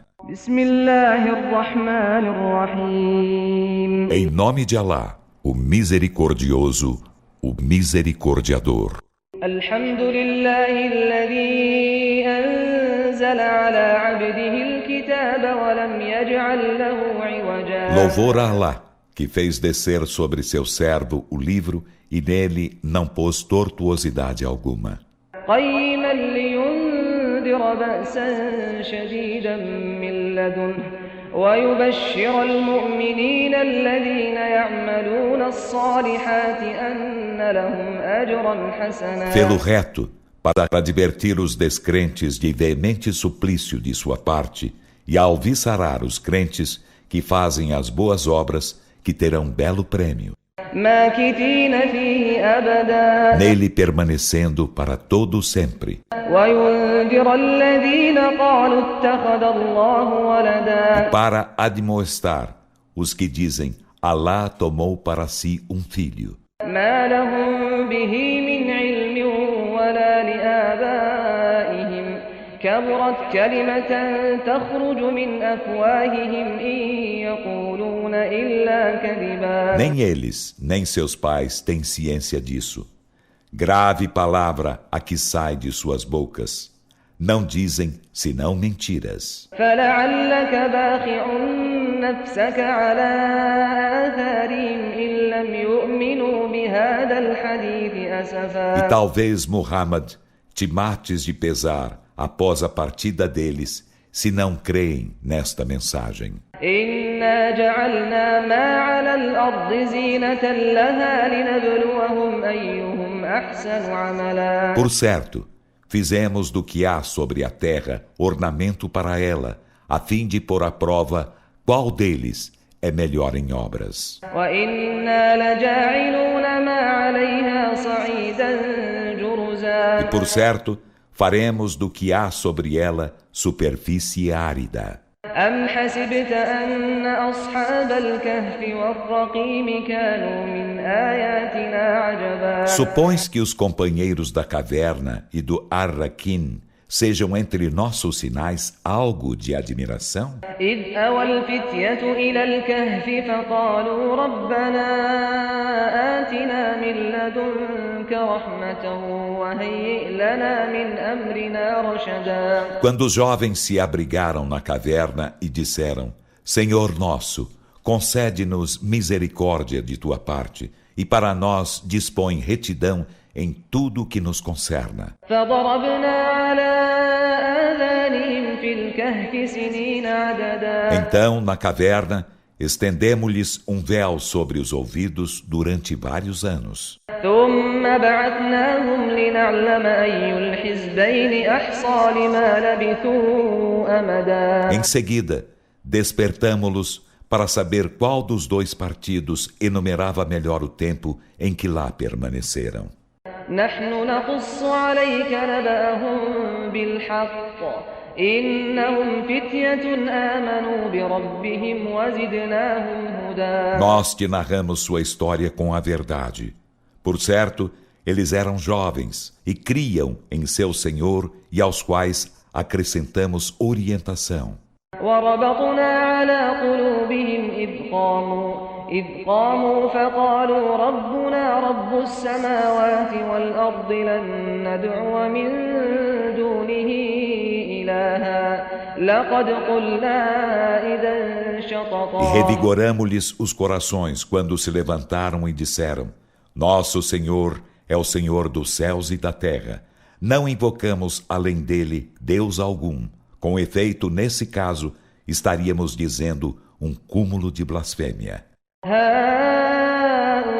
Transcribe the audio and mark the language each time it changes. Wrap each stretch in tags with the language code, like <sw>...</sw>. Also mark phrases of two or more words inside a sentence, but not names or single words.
<ar>بسم الله الرحمن الرحيم.</ar> <pt>Em nome de Alá, o Misericordioso, o Misericordiador.</pt> <ar>الحمد لله الذي أنزل على عبده الكتاب ولم يجعل له عوجا.</ar> <pt>Louvor a Alá, que fez descer sobre seu servo o livro e nele não pôs tortuosidade alguma.</pt> <ar>قيما لينذر بأسا شديدا من لدنه ويبشر المؤمنين الذين يعملون الصالحات أن لهم أجرا حسنا.</ar> <pt>Fê-lo reto, para advertir os descrentes de veemente suplício de sua parte e alviçarar os crentes que fazem as boas obras, que terão belo prêmio.</pt> <ar>ماكثين فيه أبدا.</ar> <pt>Nele permanecendo para todo sempre.</pt> <ar>وينذر الذين قالوا اتخذ الله ولدا.</ar> <pt>Para admoestar os que dizem, Alá tomou para si um filho.</pt> <ar>ما لهم به من علم ولا لآبائهم كبرت كلمة تخرج من أفواههم إن يقولون إلا كذبا.</ar> <pt>Nem eles, nem seus pais têm ciência disso. Grave palavra a que sai de suas bocas. Não dizem senão mentiras.</pt> <ar>فلعلك باخع نفسك على آثارهم إن لم يؤمنوا بهذا الحديث</ar> <pt>E</pt> <ar>أسفا.</ar> <pt>talvez, Muhammad, te mates de pesar após a partida deles, se não creem nesta mensagem.</pt> <ar>إنا جعلنا ما على الأرض زينة لها لنبلوهم أيهم أحسن عملا.</ar> <pt>Por certo, fizemos do que há sobre a terra ornamento para ela, a fim de pôr à prova qual deles é melhor em obras.</pt> <ar>وإنا لجاعلون ما عليها صعيدا جرزا.</ar> <pt>E por certo, faremos do que há sobre ela superfície árida.</pt> <ar>أم حسبت أن أصحاب الكهف والرقيم كانوا من آياتنا عجبا.</ar> <pt>Supões que os companheiros da caverna e do Ar-Raquim sejam entre nossos sinais algo de admiração?</pt> <ar>إذ أوى الفتية إلى الكهف فقالوا ربنا آتنا من لدنك رحمة وهيئ لنا من أمرنا رشدا.</ar> <pt>Quando os jovens se abrigaram na caverna e disseram, Senhor nosso, concede-nos misericórdia de tua parte e para nós dispõe retidão em tudo que nos concerna.</pt> <ar>فضربنا على آذانهم في الكهف سنين عددا.</ar> <pt>Então, na caverna, estendemos-lhes um véu sobre os ouvidos durante vários anos.</pt> <ar>ثم بعثناهم لنعلم أي الحزبين أحصى لما لبثوا أمدا.</ar> <pt>Em seguida, despertamo-los para saber qual dos dois partidos enumerava melhor o tempo em que lá permaneceram.</pt> <ar>نحن نقص عليك نبأهم بالحق إنهم فتية آمنوا بربهم وزدناهم هدى.</ar> <pt>Nós te narramos sua história com a verdade. Por certo, eles eram jovens e criam em seu Senhor e aos quais acrescentamos orientação.</pt> <ar>وربطنا على قلوبهم إذ قاموا فقالوا ربنا رب السماوات والأرض لن ندعو من دونه إلها لقد قلنا إذا</ar> <pt>E</pt> <ar>شططا.</ar> <pt>revigoramo-lhes os corações quando se levantaram e disseram, Nosso Senhor é o Senhor dos céus e da terra. Não invocamos além dele Deus algum. Com efeito, nesse caso, estaríamos dizendo um cúmulo de blasfêmia.</pt>